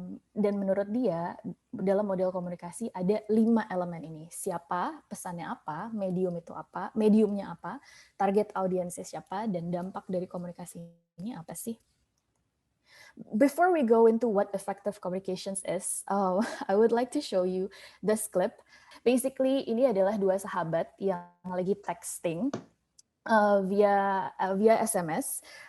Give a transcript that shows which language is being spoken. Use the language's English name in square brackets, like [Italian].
[Indonesian] Dan menurut dia, dalam model komunikasi ada 5 elemen ini. Siapa, pesannya apa, mediumnya apa, target audiensnya siapa, dan dampak dari komunikasi ini apa sih? [English] Before we go into what effective communications is, I would like to show you this clip. [Indonesian] Basically, ini adalah 2 sahabat yang lagi texting via SMS.